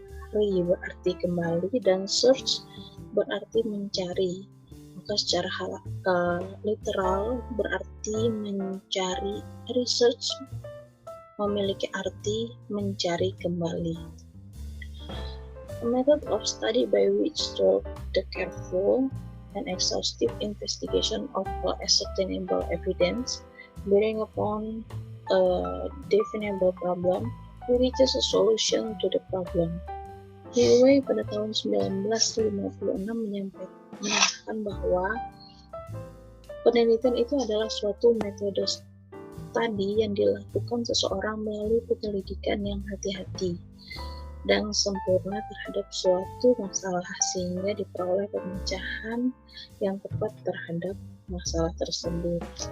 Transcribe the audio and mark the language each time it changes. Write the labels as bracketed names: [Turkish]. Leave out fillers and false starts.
[Indonesian] Re berarti kembali dan search berarti mencari. Maka secara literal berarti mencari. Research memiliki arti mencari kembali. [English] A method of study by which to the careful and exhaustive investigation of ascertainable evidence bearing upon a definable problem reaches a solution to the problem. [Indonesian] Dewey pada tahun 1956 menyatakan bahwa penelitian itu adalah suatu metode studi yang dilakukan seseorang melalui penyelidikan yang hati-hati dan sempurna terhadap suatu masalah sehingga diperoleh pemecahan yang tepat terhadap masalah tersebut.